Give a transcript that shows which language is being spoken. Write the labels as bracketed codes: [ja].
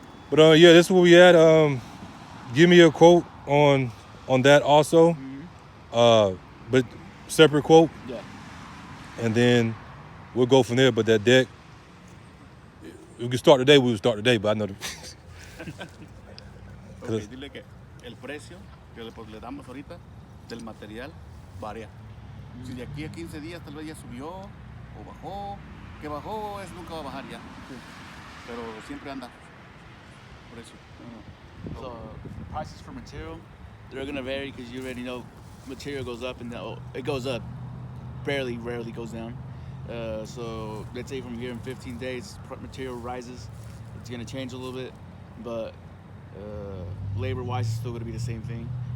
[en] But this is where we at. Give me a quote on that also, but separate quote. Yeah. And then we'll go from there. But that deck, we can start today. We'll start today, but I know. [es] Okay, dile que el precio que le damos ahorita del material varía. Si de aquí a 15 días tal vez ya subió o bajó, que bajó nunca va a bajar ya. Pero siempre anda precio. [en] So prices for material, they're gonna vary because you already know material goes up and it goes up, rarely goes down. So let's say from here in 15 days, material rises. It's gonna change a little bit, but labor-wise, it's still gonna be the same thing.